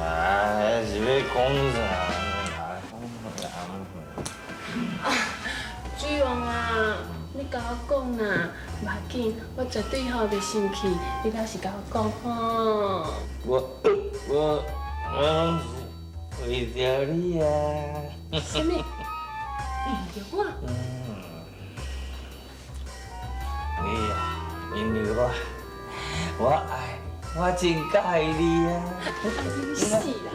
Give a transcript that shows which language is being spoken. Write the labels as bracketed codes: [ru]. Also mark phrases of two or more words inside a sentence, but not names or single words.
[nan] 啊，是要讲啥？水王啊，你甲我讲啦，无要紧，我绝对吼袂生气。你倒是甲我讲吼。我拢是为着你啊。什么？为着我？你啊，因为我爱你，我真介意你啊。你死啦！